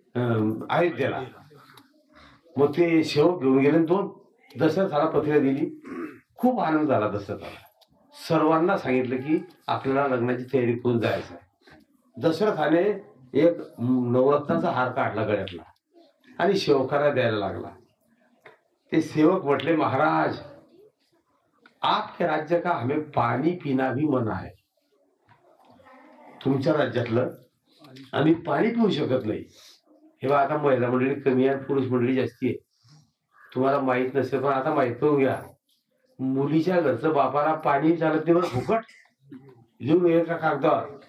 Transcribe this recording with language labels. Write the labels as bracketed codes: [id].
[mr] अयोध्येला. मग ते सेवक घेऊन गेले. 2 दशरथाला पत्रिका दिली. खूप आनंद झाला दशरथाला. सर्वांना सांगितलं की आपल्याला लग्नाची तयारी करून जायचं आहे. दशरथाने एक नवरत्नाचा हार काढला गळ्यातला आणि सेवकाला द्यायला लागला. ते सेवक म्हटले, [hi] महाराज आपके राज्य का हमें पाणी पिना भी मना है. [mr] तुमच्या राज्यातलं आम्ही पाणी पिऊ शकत नाही. हे बघा, आता महिला मंडळी कमी आहे, पुरुष मंडळी जास्ती आहे. तुम्हाला माहित नसेल पण आता माहित करून घ्या. मुलीच्या घरचं बापाला पाणी चालत नाही बरं, फुकट लिहून एका कागदावर.